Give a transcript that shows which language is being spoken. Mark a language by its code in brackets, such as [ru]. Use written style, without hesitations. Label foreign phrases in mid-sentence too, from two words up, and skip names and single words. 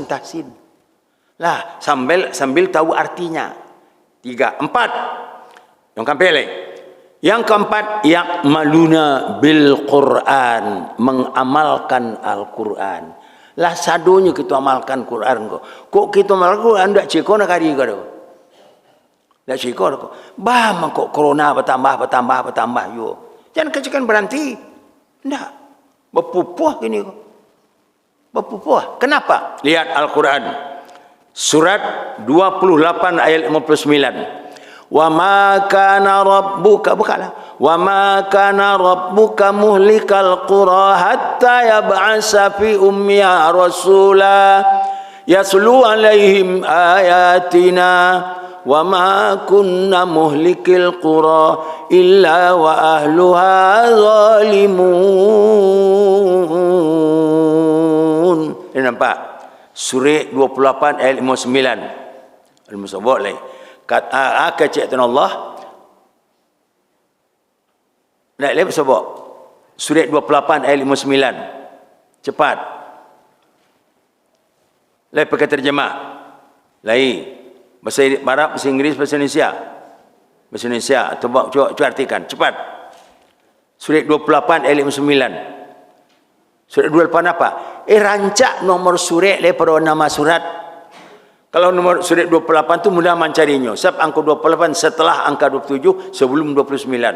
[min] Lah sambil tahu artinya. 3, 4. [id] Yang keempat, yang [ar] يعملون بالقرآن, [id] mengamalkan Al-Quran. [min] Lah sadonya kita amalkan Quran kok kita amalkan Quran ndak cekona kari kau. Dah syukur kok. Bah kok corona bertambah yo. Jangan kecekan berhenti. Tidak. Berpupuh gini kok. Berpupuh. Kenapa? Lihat Al-Quran. Surat 28 ayat 59. [ar] وما كان ربك, bukalah. وما كان ربك مهلك القرى حتى يبعث في أمها رسولا يتلو عليهم آياتنا وما كنا مهلكي القرى إلا وأهلها ظالمون. [id] Ini nampak? Surah 28 ayat 59. Al-Musabak lagi. [min] Kata kecektan Allah. Nak lihat Musabak. [id] Surah 28 ayat 59. Cepat. Lain pakai terjemah. Lain. Bahasa Arab, bahasa Inggeris, bahasa Indonesia. Bahasa Indonesia. Cuba artikan. Cepat. Surah 28 ayat 59. Surat 28 apa? [min] Rancak nomor surat daripada nama surat. Kalau nomor surat 28 tu mudah mencarinya. [id] Sebab angka 28 setelah angka 27 sebelum 29.